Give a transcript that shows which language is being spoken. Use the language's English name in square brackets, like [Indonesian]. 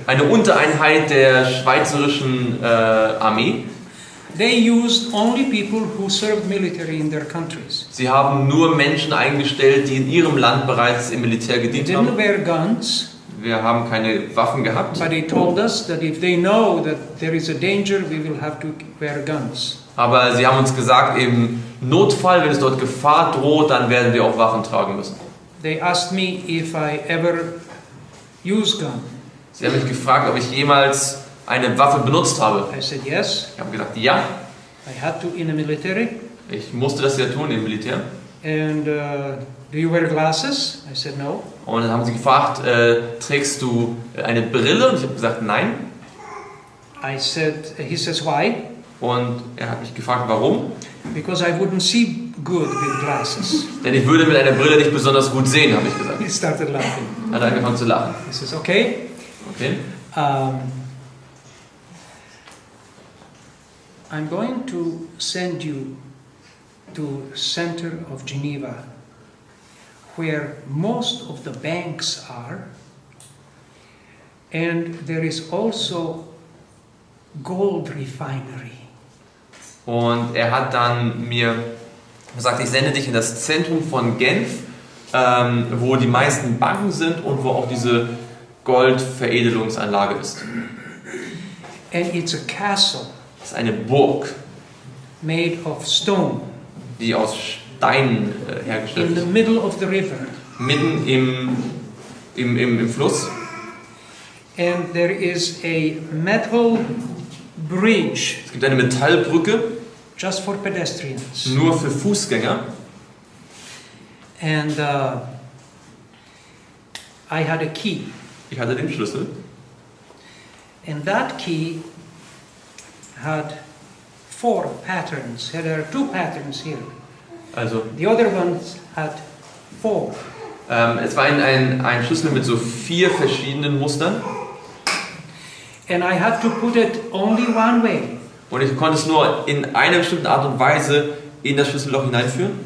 [German] eine Untereinheit der schweizerischen Armee. [English] They used only people who served military in their countries. [German] Sie haben nur Menschen eingestellt, die in ihrem Land bereits im Militär [English] They [German] gedient [English] didn't [German] haben. [English] wear guns, [German] Wir haben keine Waffen gehabt, [English] but they told us that if they know that there is a danger, we will have to wear guns. [German] aber sie haben uns gesagt, im Notfall, wenn es dort Gefahr droht, dann werden wir auch Waffen tragen müssen. [English] They asked me if I ever use gun. [German] Sie haben mich gefragt, ob ich jemals eine Waffe benutzt habe. [English] I said yes. [German] Ich habe gesagt, ja, [English] I had to in the military. [German] ich musste das ja tun im Militär. [English] And do you wear glasses? I said no. [German] Und dann haben sie gefragt, trägst du eine Brille? Und ich habe gesagt, nein. [English] He says why? [German] Und er hat mich gefragt, warum? [English] Because I wouldn't see good with glasses. [German] Denn ich würde mit einer Brille nicht besonders gut sehen, habe ich gesagt. [English] He started laughing. [German] Hat er angefangen zu lachen. [English] He says okay. [German] Okay. [English] I'm going to send you to center of Geneva, where most of the banks are, and there is also gold refinery. [German] Und er hat dann mir gesagt, ich sende dich in das Zentrum von Genf, wo die meisten Banken sind und wo auch diese Goldveredelungsanlage ist. [English] And it's a castle [German] Das ist eine Burg, [English] made of stone [German] die aus Steinen hergestellt [English] in the [German] ist. [English] middle of the river. [German] Mitten im Fluss. [English] And there is a metal bridge [German] Es gibt eine Metallbrücke, [English] just for pedestrians. [German] nur für Fußgänger. [English] And I had a key. [German] Ich hatte den Schlüssel. [English] And that key had 4 patterns. There are 2 patterns here. [German] Also, [English] The other ones had 4. [German] es war ein Schlüssel mit so 4 verschiedenen Mustern. [English] And I had to put it only one way. [German] Und ich konnte es nur in einer bestimmten Art und Weise in das Schlüsselloch hineinführen.